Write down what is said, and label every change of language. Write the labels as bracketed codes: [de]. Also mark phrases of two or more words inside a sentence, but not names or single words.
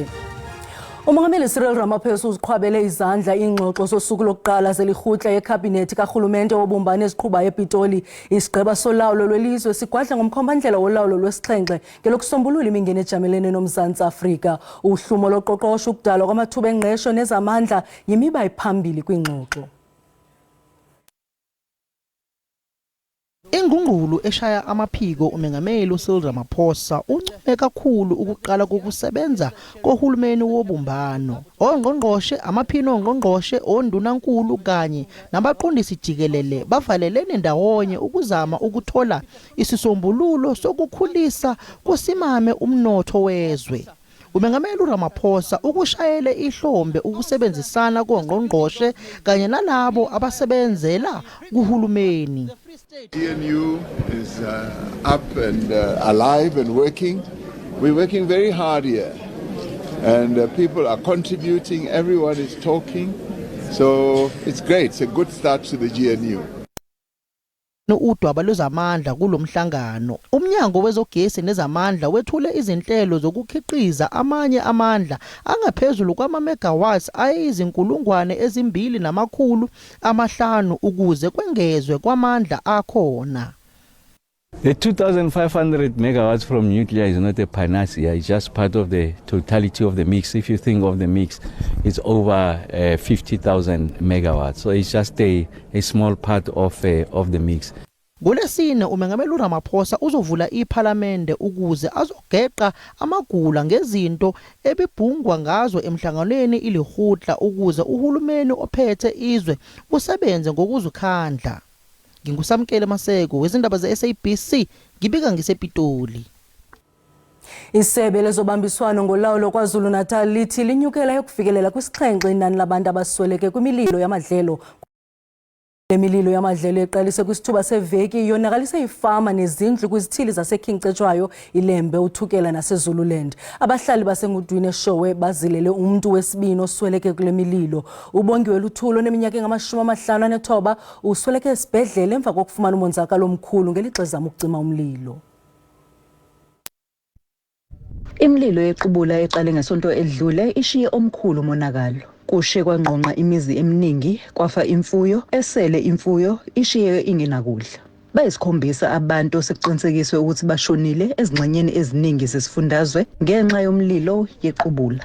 [xh] uMongameli Cyril Ramaphosa uziqhwabele izandla ingxoxo sosuku lokuqala zelirhutla yeCabinet kaRhulumente wobumbano eziqhubayo ePitoli. Isigqeba solawulo lwelizwe sigwadla ngomkhombandlela wolawulo lwesixhenxe ngelokusombulula imingeni ejamelene noMzantsi Afrika. Uhlumo loqoqosho ukudalwa kwamathuba engqesho nezamandla yimiba ephambili kwingxoxo. [zu] Ingungqulu eshaya amaphiko uMengameli uCyril Ramaphosa uncome kakhulu ukuqala kokusebenza kohulumeni wobumbano. Ongqongqoshe, amaphini ongqongqoshe, ondunankulu kanye nabaqondisi jikelele bavalelene ndawonye ukuzama ukuthola isisombululo sokukhulisa kusimame umnotho wezwe. uMengameli Ramaphosa ukushayele ihlombe ukusebenzisana kongqongqoshe kanye nalabo abasebenzela kuhulumeni. [en] GNU is up and alive and working. We're working very hard here, and people are contributing, everyone is talking, so it's great. It's a good start to the GNU. [zu] Udwaba lwezamandla kulomhlangano. Umnyango wezogesi nezamandla wethule izinhlelo zokukhiqiza amanye amandla angaphezulu kwama-megawatts ayizinkulungwane ezimbili namakhulu amahlanu ukuze kwengezwe kwamandla akhona. [en] The 2,500 megawatts from nuclear is not a panacea, it's just part of the totality of the mix. If you think of the mix, it's over 50,000 megawatts, so it's just a small part of the mix. [zu] Ngolesine uMengameli Ramaphosa uzovula iPhalamende ukuze azogeqa amagula ngezinto ebibhungwa ngazo emhlanganweni ilirhutla ukuze uhulumeni ophethe izwe usebenze ngokuzikhandla. Ngingusamkele Maseko wezindaba ze-SABC ngibika ngisePitoli. [xh] Isebe lezobambiswano ngolawulo KwaZulu Natal lithi linyukela yokufikelela kwisixhenxe inani labantu abasweleke kwimililo yamadlelo. Le mililo yamadlelo eqalise kwisithuba seveki yonakalise ifama nezindlu kwizithili zaseKingcetshwayo, iLembe, uThukela naseZululand. [zu] Abahlali basengudwini eShowe bazilele umuntu wesibini osweleke kule mililo. [xh] Ubongiwe Luthulo neminyaka engama-59 usweleke esibhedlele emva kokufumana umonzakalo omkhulu ngelixa ezama ukucima umlilo. [zu] Imililo yequbula eqale ngesonto edlule ishiye omkhulu umonakalo. Kushe kwangqonqa imizi eminingi, kwafa imfuyo, esele imfuyo ishiye ingenakudla. Bayisikhombisa abantu sekuqinisekiswe ukuthi bashonile ezingxenyeni eziningi zesifundazwe ngenxa yomlilo yequbula.